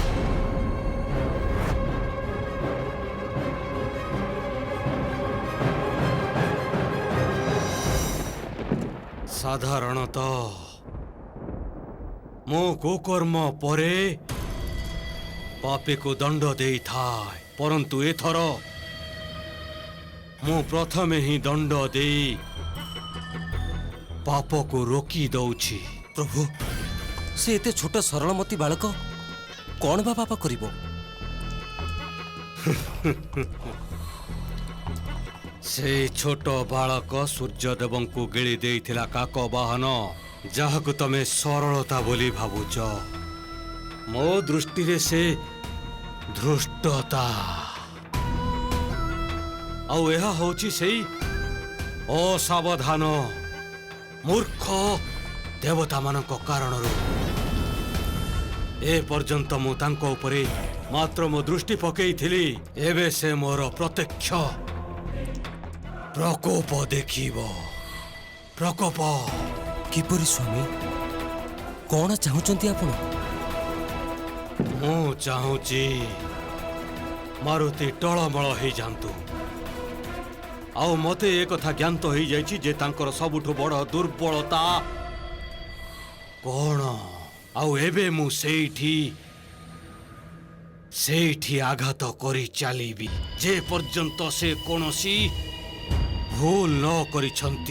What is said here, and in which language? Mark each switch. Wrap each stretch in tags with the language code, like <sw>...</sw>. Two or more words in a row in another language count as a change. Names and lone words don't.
<or>ସାଧାରଣତଃ ମୁଁ କୁକର୍ମ ପରେ ପାପୀ କୁ ଦଣ୍ଡ ଦେଇ ଥାଏ, ପରନ୍ତୁ ଏଥର ମୁଁ ପ୍ରଥମେ ହିଁ ଦଣ୍ଡ ଦେଇ ପାପ କୁ ରୋକି ଦେଉଛି। ପ୍ରଭୁ ସେ ଏତେ ଛୋଟ ସରଳମତି ବାଳକ କେଉଁ ବା ପାପ କରିବ? ସେ ଛୋଟ ବାଳକ ସୂର୍ଯ୍ୟଦେବ କୁ ଗିଳି ଦେଇଥିଲା କାକ ବାହନ, ଯାହାକୁ ତୁମେ ସରଳତା ବୋଲି ଭାବୁଛ। ମୋ ଦୃଷ୍ଟି ରେ ସେ ଧୃଷ୍ଟତା ଆଉ ଏହା ହେଉଛି ସେହି ଅସାବଧାନ ମୂର୍ଖ ଦେବତା ମାନଙ୍କ କାରଣରୁ। ଏ ପର୍ଯ୍ୟନ୍ତ ମୁଁ ତାଙ୍କ ଉପରେ ମାତ୍ର ମୋ ଦୃଷ୍ଟି ପକାଇଥିଲି, ଏବେ ସେ ମୋର ପ୍ରତ୍ୟକ୍ଷ ପ୍ରକୋପ ଦେଖିବ। प्रकोप କିପରି ସ୍ୱାମୀ? କଣ ଚାହୁଁଛନ୍ତି ଆପଣ? ମୁଁ ଚାହୁଁଛି ମାରୁତି ଟଳମଳ ହୋଇ ଯାଉ। ଆଉ ମତେ ଏକ କଥା ଜ୍ଞାତ ହୋଇ ଯାଇଛି ଯେ ତାଙ୍କର ସବୁଠୁ ବଡ଼ ଦୁର୍ବଳତା କଣ। ଆଉ ଏବେ ମୁଁ ସେଠି ଆଘାତ କରି ଚାଲିବି ଯେ ପର୍ଯ୍ୟନ୍ତ ସେ କୌଣସି ଭୁଲ ନ କରିଛନ୍ତି।</or>